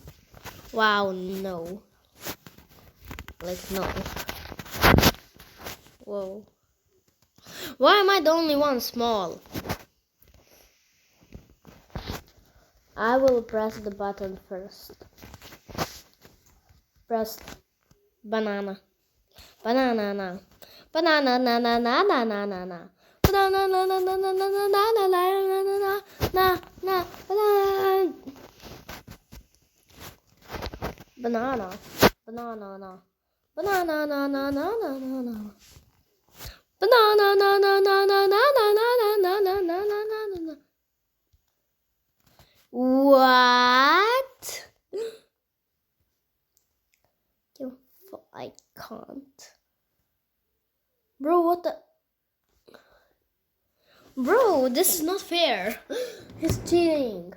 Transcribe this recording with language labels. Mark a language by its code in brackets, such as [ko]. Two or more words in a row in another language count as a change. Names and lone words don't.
[en] Wow, no. Like, no. Whoa. Why am I the only one small? I will press the button first. Press banana. Banana na. Banana na na na na na na na. Banana na na na na na na na na na na na banana. Banana. Banana na. Banana na na na na na na. Banana na na na na na na na na na na na na. What? I can't. Bro, what the? Bro, this is not fair. He's cheating.